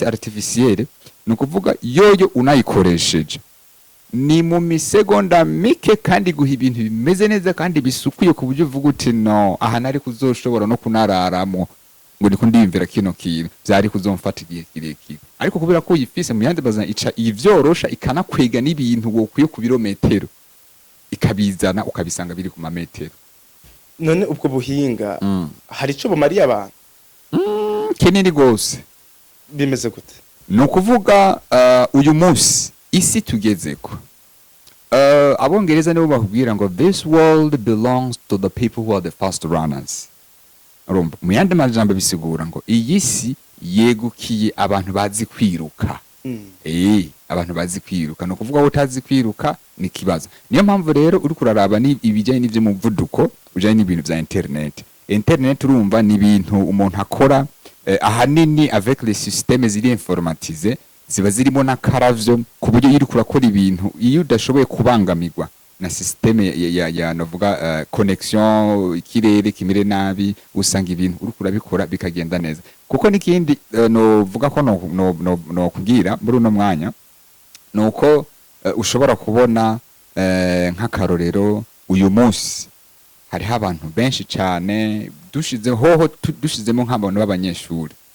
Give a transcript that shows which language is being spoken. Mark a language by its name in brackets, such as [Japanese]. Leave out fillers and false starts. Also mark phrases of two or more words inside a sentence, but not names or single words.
[Rundi] artificielle no kuvuga yoyo unayikoresheje ni mu misegonda mike kandi guha ibintu bimeze neza kandi bisukuye ku buryo uvuga uti no aha nari kuzoshobora no kunararamo ngo ndiko ndiyumvira kino kintu byari kuzomfata igihe kirekire ariko kubera ko yifise mu yandi bazana ica ivyorosha ikanakwega n'ibintu wokuye ku birometero ikabizana ukabisanga biri ku mametero. None ubwo buhinga hari ico bumariye abantu kinini gose bimeze gute? No kuvuga uyu munsi isi tugezeko abongereza nibo bakubwira ngo [English] this world belongs to the people who are the fast runners. [Rundi] Urumva mu yandi majambo bisigura ngo iyi si yegukiye abantu bazi kwiruka abantu bazi kwiruka no kuvuga ngo utazi kwiruka ni kibazo niyo mpamvu rero uri kuraraba ni ibijanye n'ivyo muvuduko ujanye n'ibintu vya internet urumva ni ibintu umuntu akora ahanini [French] avec les systèmes [Rundi] ziri informatisés ziba zirimo na karavyo ku buryo iri kurakora ibintu iyo udashoboye kubangamirwa na systeme ya novuga connection ikirere kimire nabi usanga ibintu uri kurabikora bikagenda neza kuko nikindi novuga ko no kugira muri uno mwanya nuko ushobora kubona nk'akarorero uyu munsi hariho abantu benshi cyane dushizemo nk'abantu b'abanyeshuri